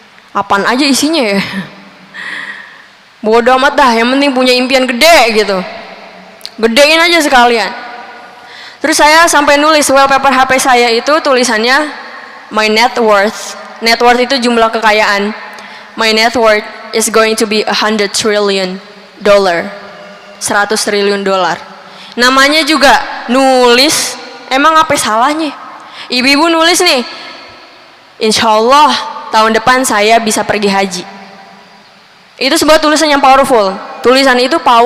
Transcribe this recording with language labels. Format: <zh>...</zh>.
<id>Apaan aja isinya ya? Bodoh amat dah, yang penting punya impian gede gitu. Gedein aja sekalian. Terus saya sampai nulis wallpaper HP saya itu tulisannya</id> <en>my net worth.</en> <id>Net worth itu jumlah kekayaan.</id> <en>My net worth is going to be $100 trillion.</en> <id>100 triliun dolar. Namanya juga nulis, emang apa salahnya? Ibu-ibu nulis nih, insya Allah tahun depan saya bisa pergi haji. Itu sebuah tulisan yang powerful. Tulisan itu</id>